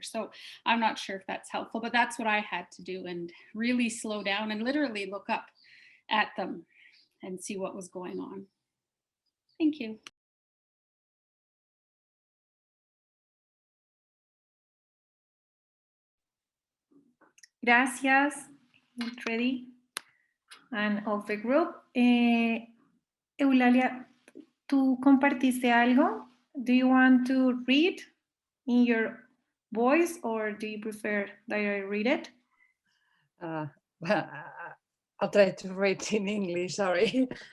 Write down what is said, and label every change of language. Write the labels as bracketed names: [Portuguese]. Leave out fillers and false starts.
[English] So I'm not sure if that's helpful, but that's what I had to do, and really slow down and literally look up at them and see what was going on. Thank you. Gracias, Freddy, and of the group. [Spanish] Eulalia, ¿tú compartiste algo? [English] Do you want to read in your voice, or do you prefer that I read it? Well, I'll try to read in English, sorry.